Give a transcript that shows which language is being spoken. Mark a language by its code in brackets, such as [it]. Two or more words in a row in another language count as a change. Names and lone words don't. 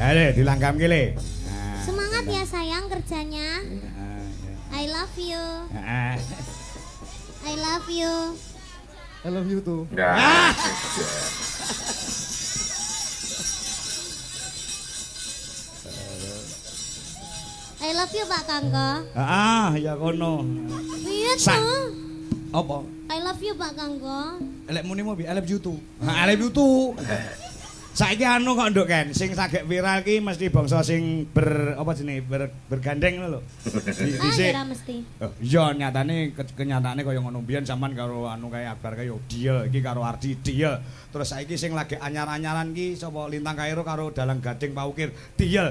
[jv] dilanggamke le. [id] Semangat ya sayang kerjanya. [en] I love you. I love you. I love you too. Nah, I love you Pak Kangko. [jv] Ya kono. Iya Sa- tuh. Apa? [en] I love you Pak Kangko. [jv] Lek muni mau [en] I love you too. I love you too. [jv] Saiki anu kok nduk kan, sing sagek viral ki mesti bangsa sing apa jenenge bergandeng ngono lho. Ya mesti. Iya nyatane kenyataane kaya ngono mbiyen sampean karo anu kae Akbar kae yo deal iki karo Ardi deal. Terus saiki sing lagi anyar-anyaran ki sapa Lintang Kairo karo Dalang Gading Paukir deal.